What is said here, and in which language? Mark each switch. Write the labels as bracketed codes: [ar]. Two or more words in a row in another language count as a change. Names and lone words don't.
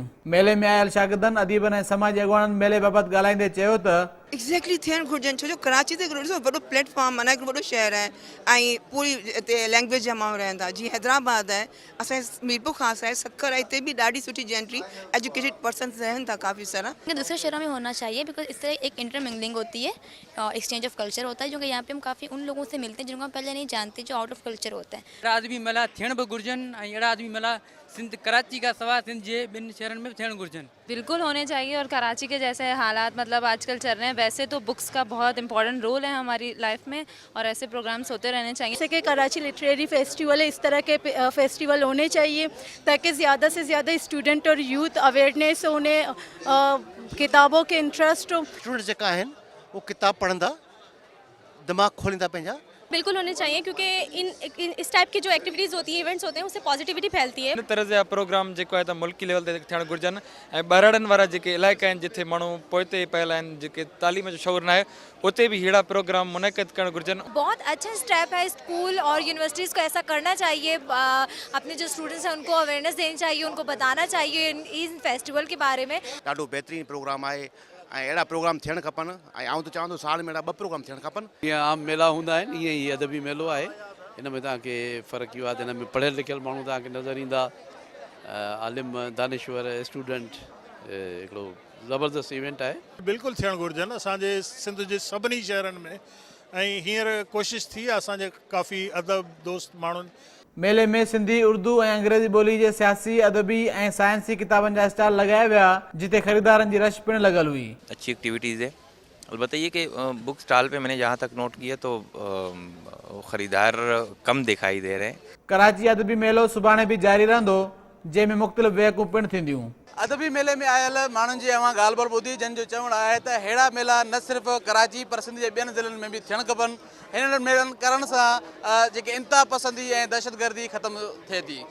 [sd] मेले में आयल शागिर्दनि, अदीबनि ऐं समाजी अॻुवाननि मेले बाबति ॻाल्हाईंदे चयो त एग्जैक्टली थियणु घुरिजनि, छो जो कराची त हिकिड़ो वॾो प्लेटफॉर्म माना हिकिड़ो वॾो शहर आहे ऐं पूरी हिते लैंग्वेज जा माण्हू रहनि था। जीअं हैदराबाद आहे, असांजे मीरपुर ख़ासि आहे, सक्कर आहे, हिते बि ॾाढी सुठी जेंट्री [en] educated persons [sd] रहनि था काफ़ी सारा। [ur] دوسرے شہروں میں ہونا چاہیے بکاز اس طرح ایک انٹرمنگلنگ ہوتی ہے, [en] exchange of culture [ur] ہوتا ہے، جو کہ یہاں پہ ہم کافی ان لوگوں سے ملتے ہیں جن کو ہم پہلے نہیں جانتے، جو [en] out of culture [ur] ہوتا ہے. [sd] अहिड़ा आदमी मेला थियण बि घुरिजनि ऐं अहिड़ा आदमी मेला सिंध कराची का सवाइ सिंध जे ॿिनि शहरनि में बि थियण घुरिजनि। [ur] بالکل ہونے چاہئیں. اور کراچی کے جیسے حالات مطلب آج کل چل رہے ہیں، ویسے تو بکس کا بہت امپورٹنٹ رول ہے ہماری لائف میں اور ایسے پروگرامز ہوتے رہنے چاہئیں. جیسے کہ کراچی لٹریری فیسٹیول ہے، اس طرح کے فیسٹیول ہونے چاہئیں تاکہ زیادہ سے زیادہ اسٹوڈنٹ اور [en] youth awareness [ur] ہو، انہیں کتابوں کے انٹرسٹ ہو. [sd] स्टूडेंट जेका आहिनि वो किताब पढ़ंदा, दिमाग खोलींदा पंहिंजा। [ur] بالکل ہونے چاہئیں کیونکہ ان اس ٹائپ کی جو ایکٹیویٹیز ہوتی ہیں، ایونٹس ہوتے ہیں، اس سے پازیٹیویٹی پھیلتی ہے. [sd] इन तरह जा प्रोग्राम जेको आहे त मुल्की लेवल ते थियण घुरिजनि ऐं ॿाहिरनि वारा जेके इलाइक़ा आहिनि जिथे माण्हू पोइते पियल आहिनि, जेके तालीम जो शौर न आहे, उते बि अहिड़ा प्रोग्राम मुनक़िद करणु घुरिजनि। [ur] بہت اچھا اسٹیپ ہے، اسکول اور یونیورسٹیز کو ایسا کرنا چاہیے، اپنے جو اسٹوڈنٹس ہیں ان کو اویئرنیس دینی چاہیے، ان کو بتانا چاہیے ان فیسٹیول کے بارے میں. [sd] ॾाढो बहितरीनु प्रोग्राम आहे ऐं अहिड़ा प्रोग्राम थियणु खपनि ऐं आउं त चवंदो साल में अहिड़ा 2 प्रोग्राम थियणु खपनि। जीअं आम मेला हूंदा आहिनि, ईअं ई अदबी मेलो आहे। हिन में तव्हांखे फ़र्क़ु इहो आहे त हिन में पढ़ियल लिखियल माण्हू तव्हांखे नज़र ईंदा, आलिम दानिश्वर स्टूडेंट, हिकिड़ो ज़बरदस्त इवेंट आहे। बिल्कुलु थियणु घुरिजनि असांजे सिंध जे सभिनी शहरनि में, ऐं हींअर कोशिशि थी आहे असांजे काफ़ी अदब दोस्त माण्हुनि। मेले में सिंधी, उर्दू ऐं अंग्रेज़ी ॿोली जे सियासी, अदबी ऐं साइंसी किताबनि जा स्टॉल लगाया विया, जिते ख़रीदारनि जी रश पिणु लॻल हुई। [ur] اچھی ایکٹیویٹیز ہے. البتہ یہ کہ [en] book stall [ur] پہ میں نے جہاں تک نوٹ کیا تو خریدار کم دکھائی دے رہے ہیں. [sd] कराची अदबी मेलो सुभाणे भी जारी रहंदो, जंहिंमें मुख़्तलिफ़ वेहकूं पिणु थींदियूं। अदबी मेले में आयल माण्हुनि जी अवां ॻाल्हि ॿोल ॿुधी, जंहिंजो चवणु आहे त अहिड़ा मेला न सिर्फ़ु कराची पर सिंध जे ॿियनि ज़िलनि में बि थियणु खपनि। हिन मेलनि करण सां जेके इंतहा पसंदी ऐं दहशतगर्दी ख़तमु थिए थी।